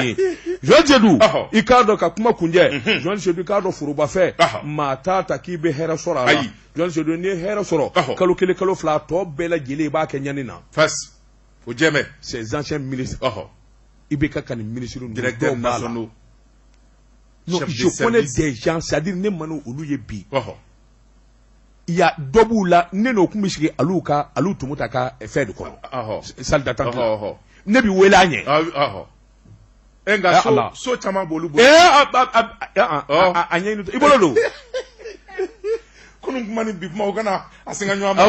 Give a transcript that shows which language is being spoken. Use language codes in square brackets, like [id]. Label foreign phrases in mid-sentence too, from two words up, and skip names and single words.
[bm] ye Jean Seydou i k'a dɔn ka kuma kunjɛ Jean Seydou i k'a dɔn forobafɛ maa t'a ta k'i bɛ hɛrɛ sɔrɔ a la Jean Seydou n'i ye hɛrɛ sɔrɔ kalo kelen kalo fila tɔ bɛɛ lajɛlen i b'a kɛ ɲani na face o jɛmɛ [fr] ces anciens ministres [bm] i bɛ ka nin ministre [fr] directeur nationaux non je connais des gens c'est-à-dire [bm] ne man olu ye bi [fr] il y a [bm] dɔ b'u la ne n'o kun bɛ sigi alu tumu ta ka fɛn de kɔnɔ [fr] salle d'attente [bm] ne bi wele a ɲɛ nka so caman b'olu bolo a ɲɛɲini i bolo don kunun kuma ni bi kuma o kana a singa ɲɔgɔn ma